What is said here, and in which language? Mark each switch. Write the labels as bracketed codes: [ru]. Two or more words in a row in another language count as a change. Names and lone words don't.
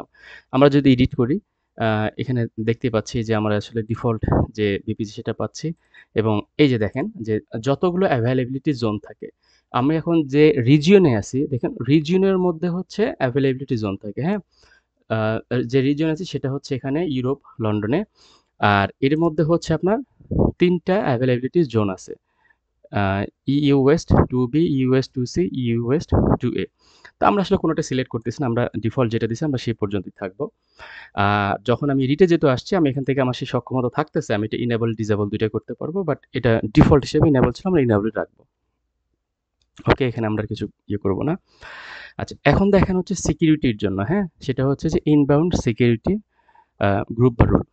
[bn] আমরা যদি এডিট করি, আ এখানে দেখতে পাচ্ছি যে আমরা আসলে ডিফল্ট যে VPC সেটা পাচ্ছি এবং এই যে দেখেন যে যতগুলো [en] availability zone [bn] থাকে, আমি এখন যে রিজিয়নে আছি, দেখেন রিজিয়নের মধ্যে হচ্ছে [en] availability zone [bn] থাকে, হ্যাঁ? আ যে রিজিয়ন আছে সেটা হচ্ছে এখানে ইউরোপ, লন্ডনে। আর এর মধ্যে হচ্ছে আপনার ৩ টা [en] availability zone [bn] আছে। আ EU West 2B, EU West 2C, EU West 2A তো আমরা আসলে কোনটা সিলেক্ট করতেছি না। আমরা ডিফল্ট যেটা দিছি আমরা সেই পর্যন্তই থাকবো। যখন আমি এডিটে যেহেতু আসছি আমি এখান থেকে আমার সেই সক্ষমতা থাকতেছে। আমি এটা [en] enable, disable [bn] ২ টাই করতে পারবো। বাট এটা ডিফল্ট হিসেবে ইনেবল ছিল আমরা ইনেবলই রাখবো। ওকে, এখানে আমরা আর কিছু করব না। আচ্ছা, এখন দেখেন হচ্ছে সিকিউরিটির জন্য, হ্যাঁ? সেটা হচ্ছে যে [en] inbound security group [bn] বা রুল।